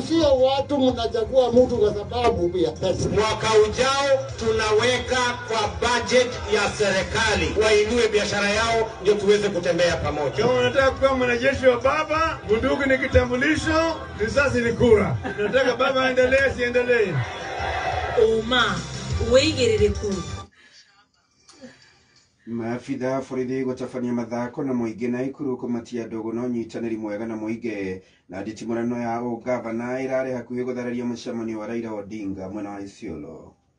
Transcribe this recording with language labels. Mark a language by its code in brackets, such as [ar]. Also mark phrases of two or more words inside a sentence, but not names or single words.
[sw] sio watu mnachagua mtu kwa sababu ya pesa. Mwaka ujao tunaweka kwa budget ya serikali wainue biashara yao ndio tuweze kutembea pamoja. Kama unataka kuwa mwanajeshi wa baba, bunduki ni kitambulisho, risasi ni kura. Unataka baba aendelee siendelee. [ki] Uigĩrĩrĩku. Maabitha borithi gũtabania mathako na mũingĩ na Ikuru kũmatia ndogo no nyitanĩri mwega na mũingĩ na nditimũrano ya ũgavana ĩrarĩ hakuhĩ gũthararia mũcemanio wa Raila Odinga mwena wa Isiolo.